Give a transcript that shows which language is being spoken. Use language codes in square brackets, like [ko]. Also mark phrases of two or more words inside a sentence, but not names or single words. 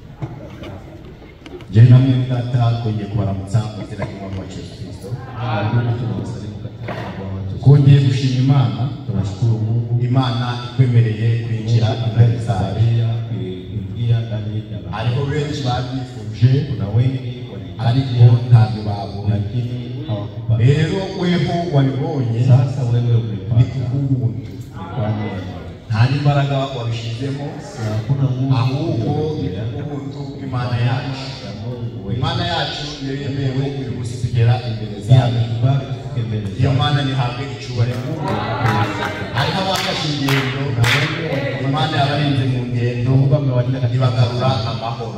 [rw] Jana mwe Data twongeye kubaramutsa mu izina ry'Umwami wacu Yesu Kristo. Twongeye gushima Imana, turashukuru Mungu Imana ikwemereye kwinjira imbere zayo. Ariko benshi babyifuje, [sw] kuna wengi [rw] ariko ntabwo babonye. Rero weho wabibonye, [sw] sasa wewe umepata [rw] nta n'imbaraga wabishizemo, ahubwo ubuntu bw'Imana yacu. Imana yacu yemewe uyu munsi tugera imbere zayo. Iyo Mana nihabwe icyubahiro. Hariho abafashe ingendo, Imana yabarinze mu ngendo ibagarura amahoro.